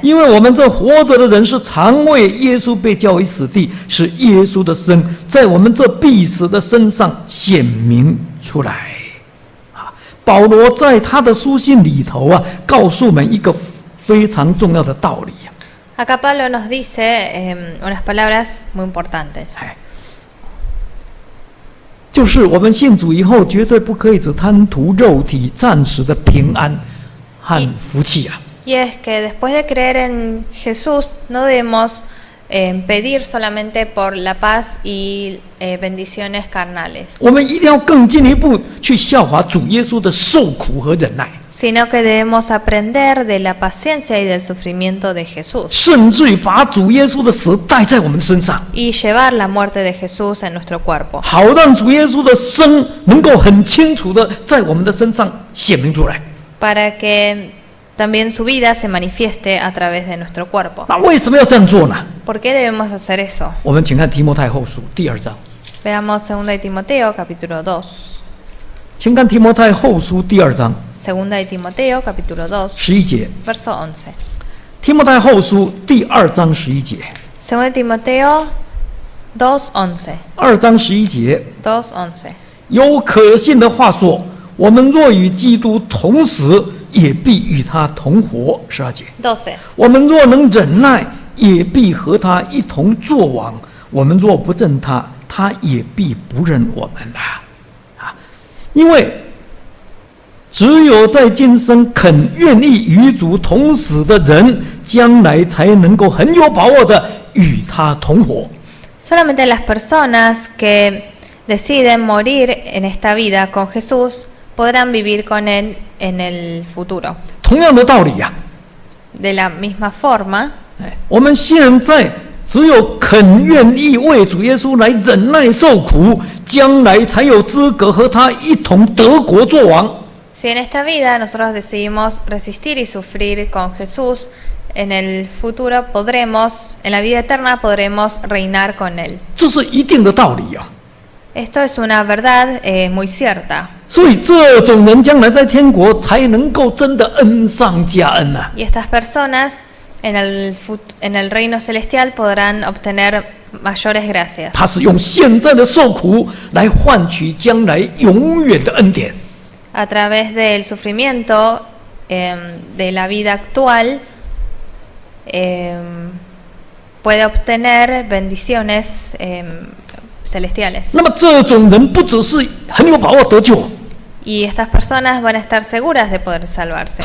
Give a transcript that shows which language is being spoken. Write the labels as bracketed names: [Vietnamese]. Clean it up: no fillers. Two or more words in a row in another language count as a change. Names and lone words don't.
[Chinese] 因为我们这活着的人是常为耶稣被交为死地，使耶稣的生在我们这必死的身上显明出来。保罗在他的书信里头啊，告诉我们一个非常重要的道理。 [Spanish] Acá Pablo nos dice unas palabras muy importantes. [Chinese] 就是我们信主以后，绝对不可以只贪图肉体暂时的平安和福气啊。 [Spanish] Y es que después de creer en Jesús no debemos pedir solamente por la paz y bendiciones carnales, [Chinese] 我们一定要更进一步去效法主耶稣的受苦和忍耐， [Spanish] sino que debemos aprender de la paciencia y del sufrimiento de Jesús [Chinese] 甚至于把主耶稣的死带在我们身上， [Spanish] y llevar la muerte de Jesús en nuestro cuerpo, [Chinese] 好让主耶稣的生能够很清楚的在我们的身上显明出来。 [Spanish] para que también su vida se manifieste a través de nuestro cuerpo. [Chinese] 那为什么要这样做呢？ [Spanish] ¿Por qué debemos hacer eso? [Chinese] 我们请看提摩太后书第2章， [Spanish] Veamos 2 de Timoteo, capítulo 2. [Chinese] 请看提摩太后书第2章 [Spanish] 2 de Timoteo, capítulo 2, [Chinese] 11 节。 [Spanish] verso 11. [Chinese] 提摩太后书第2章11节， [Spanish] 2 de Timoteo 2, 11. [Chinese] 2 章11节， [Spanish] 2, 11. [Chinese] 有可信的话说，我们若与基督同死，也必与他同活。12节， 12. 我们若能忍耐，也必和他一同作王；我们若不认他，他也必不认我们啦。因为只有在今生肯愿意与主同死的人，将来才能够很有把握的与他同活。 [Spanish] Solamente las personas que deciden morir en esta vida con Jesús podrán vivir con Él en el futuro. [Chinese] 同样的道理呀、 [Spanish] De la misma forma, [Chinese] 我们现在只有肯愿意为主耶稣来忍耐受苦，将来才有资格和他一同得国作王。 [Spanish] si en esta vida nosotros decidimos resistir y sufrir con Jesús, en el futuro podremos, en la vida eterna podremos reinar con Él. [Chinese] 这是一定的道理啊。 [Spanish] Esto es una verdad muy cierta. [Chinese] 所以这种人将来在天国才能够真的恩上加恩啊！ [Spanish] Y estas personas en el reino celestial podrán obtener mayores gracias. [Chinese] 他是用现在的受苦来换取将来永远的恩典。 [Spanish] A través del sufrimiento de la vida actual puede obtener bendiciones celestiales. [Chinese] 那么这种人不只是很有把握得救， [Spanish] Y estas personas van a estar seguras de poder salvarse.